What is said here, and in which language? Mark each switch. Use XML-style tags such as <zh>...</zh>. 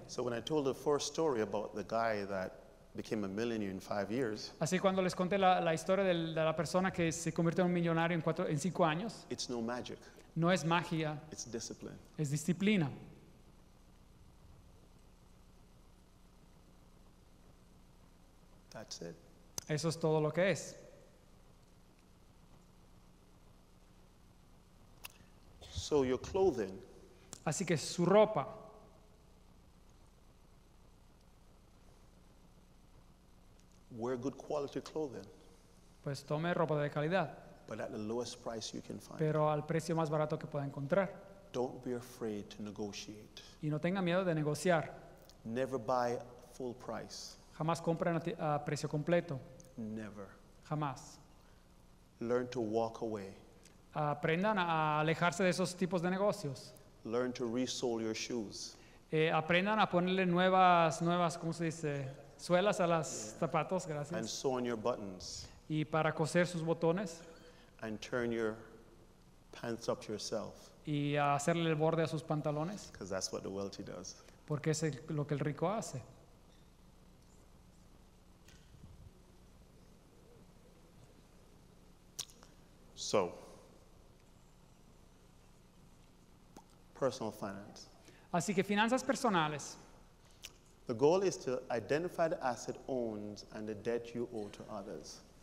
<en>So when I told the first story about the guy that became a millionaire in 5 years,</en> <es>Así cuando les conté la historia de la persona que se convirtió en un millonario en 5 años,</es> <en>it's no magic,</en> <es>no es magia,</es> <en>it's discipline.</en> <es>es disciplina.</es> <en>That's it.</en> <es>Eso es todo lo que es.</es> <en>So your clothing,</en> <es>Así que su ropa,</es> <en>wear good quality clothing,</en> <es>pues tome ropa de calidad,</es> <en>but at the lowest price you can find.</en> <es>pero al precio más barato que pueda encontrar.</es> <en>Don't be afraid to negotiate.</en> <es>Y no tenga miedo de negociar.</es> <en>Never buy full price.</en> <es>Jamás compren a precio completo.</es> <en>Never.</en> <es>Jamás.</es> <en>Learn to walk away.</en> <es>Aprendan a alejarse de esos tipos de negocios.</es> <en>Learn to resole your shoes.</en> <es>Aprendan a ponerle nuevas, ¿cómo se dice? Suelas a los zapatos,</es> <en>And</en> <es>gracias.</es> <en>sew on your buttons.</en> <es>Y para coser sus botones</es> <en>And turn your pants up yourself.</en> <es>y a hacerle el borde a sus pantalones,</es> <en>Because that's what the wealthy does.</en> <es>porque es lo que el rico hace.</es> <en>So, personal finance.</en> <es>Así que finanzas personales.</es> <en>The goal is to identify the asset owned and the debt you owe to others.</en>